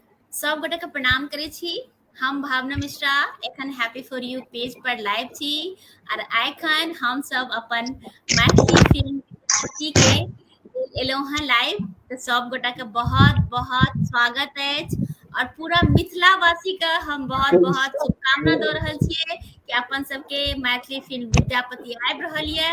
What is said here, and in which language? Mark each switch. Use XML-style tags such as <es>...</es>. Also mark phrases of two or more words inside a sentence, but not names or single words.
<mai>सब गोटे के प्रणाम करे छी। हम भावना मिश्रा एखन हैप्पी फॉर यू पेज पर लाइव छी और एखन हम सब अपन मैथिली फिल्म विद्यापति के एलहुं हैं लाइव। तो सब गोटा के बहुत बहुत स्वागत है और पूरा मिथिला वासी का हम बहुत बहुत शुभकामना दे रहल छिए कि अपन सबके मैथिली फिल्म विद्यापति आबि रहल ये।</mai>